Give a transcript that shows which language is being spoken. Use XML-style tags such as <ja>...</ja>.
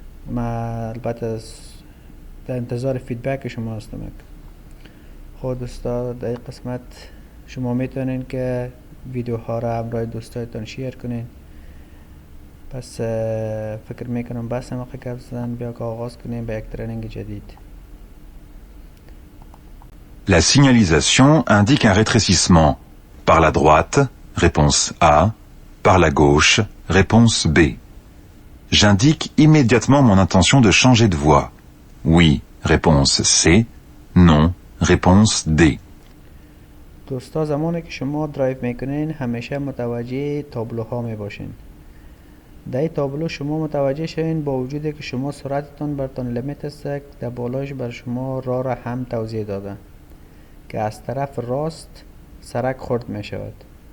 <fa>ما البته در انتظار فیدبک شما هستم. خود دوستا در این قسمت شما میتونین که ویدیوها را همراه دوستایتان شیر کنین. پس فکر میکنم بس هم گپ زدن، بیا که آغاز کنیم به یک تریننگ جدید.</fa> <fr>La signalisation indique un rétrécissement. Par la droite, réponse A. Par la gauche, réponse B. J'indique immédiatement mon intention de changer de voie. Oui, réponse C. Non, réponse D.</fr> <fa>دوستا زمانی که شما درایو میکنین همیشه متوجه تابلوها میباشین. در این تابلو شما متوجه شوین با وجودی که شما سرعتتان برتان لیمیت است، در بالایش بر شما راه را هم توضیح داده که از طرف راست سرک خرد می شود.</fa>